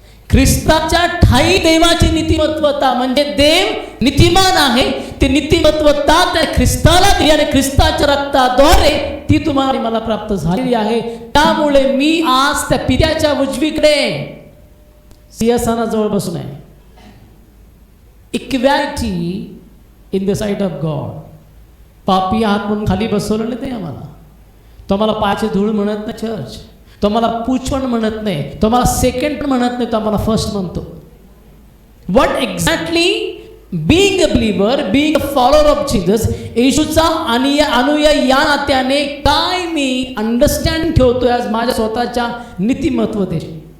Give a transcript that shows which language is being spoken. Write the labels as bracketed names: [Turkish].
[Marathi] ख्रिस्ताच्या ठाई देवाची नीतिमत्वता. म्हणजे देव नीतिमान आहे, ते नीतिमत्वता त्या ख्रिस्ताला दिली आणि ख्रिस्ताच्या रक्ताद्वारे ती तुम्हाला मला प्राप्त झालेली आहे. त्यामुळे मी आज त्या पित्याच्या उजवीकडे सिंहासनाजवळ बसून आहे. [English] Equality in the sight of God. [Marathi] पापी आहात म्हणून खाली बसवलं नाही ते आम्हाला. तो आम्हाला पायाची धूळ म्हणत नाही चर्च. तो मला पूछ पण म्हणत नाही, तो मला सेकंड पण म्हणत नाही, तो आम्हाला फर्स्ट म्हणतो. [English] what exactly being a believer, being a follower of Jesus, [Marathi] येशूचा अनुयायी या नात्याने काय मी अंडरस्टँडिंग ठेवतोय आज माझ्या स्वतःच्या नीतिमत्वतेची.